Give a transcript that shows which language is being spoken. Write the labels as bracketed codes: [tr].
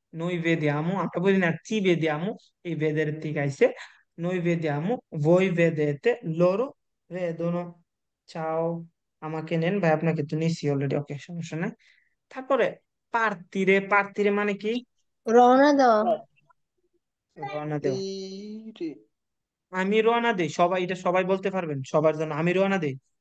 [it] noi vediamo, [bn] আমরা বলি না [it] ci vediamo, [bn] এই ভেদের থেকে আইছে। [it] noi vediamo, voi vedete, loro vedono। [bn] চাও, আমাকে নেন ভাই, আপনাকে তো নিছি অলরেডি, ওকে, সমস্যা নাই। তারপরে পার্তিরে। পার্তিরে মানে কি? রওনা দেওয়া। রওনা দেওয়া। ইরে। আমি রওনা দেই, সবাই এটা সবাই বলতে পারবেন, সবার জন্য আমি রওনা দেই।